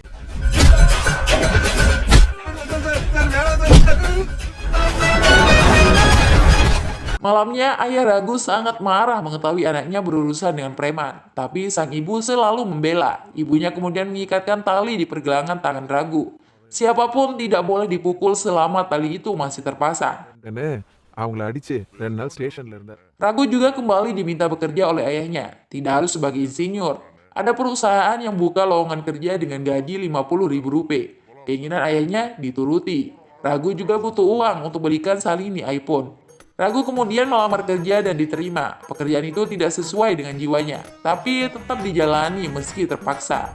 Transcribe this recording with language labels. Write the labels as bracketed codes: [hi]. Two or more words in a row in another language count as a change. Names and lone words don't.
[id] Malamnya, ayah Ragu sangat marah mengetahui anaknya berurusan dengan preman. Tapi sang ibu selalu membela. Ibunya kemudian mengikatkan tali di pergelangan tangan Ragu. Siapapun tidak boleh dipukul selama tali itu masih terpasang. [ta] என்ன அவங்கள அடிச்சு 2 நாள் ஸ்டேஷன்ல இருந்தார். [id] Ragu juga kembali diminta bekerja oleh ayahnya, tidak harus sebagai insinyur. Ada perusahaan yang buka lowongan kerja dengan gaji Rp50.000. Keinginan ayahnya dituruti. Ragu juga butuh uang untuk belikan Salini iPhone. Ragu kemudian melamar kerja dan diterima. Pekerjaan itu tidak sesuai dengan jiwanya, tapi tetap dijalani meski terpaksa.